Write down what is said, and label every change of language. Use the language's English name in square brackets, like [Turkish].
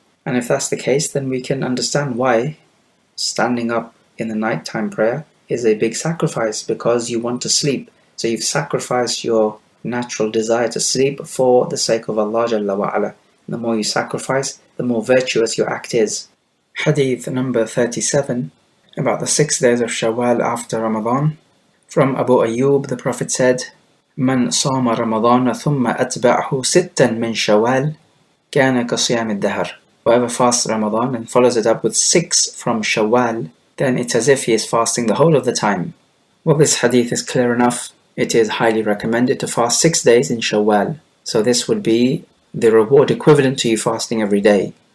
[English] And if that's the case, then we can understand why standing up in the nighttime prayer is a big sacrifice, because you want to sleep. So you've sacrificed your natural desire to sleep for the sake of Allah Jalla wa Ala. The more you sacrifice, the more virtuous your act is. Hadith number 37, about the 6 days of Shawwal after Ramadan. From Abu Ayyub, the Prophet said, [Arabic] من صام رمضان ثم أتبعه ستا من شوال كان كصيام الدهر. [English] Whoever fasts Ramadan and follows it up with 6 from Shawwal, then it's as if he is fasting the whole of the time. Well, this hadith is clear enough. It is highly recommended to fast 6 days in Shawwal. So this would be the reward equivalent to you fasting every day.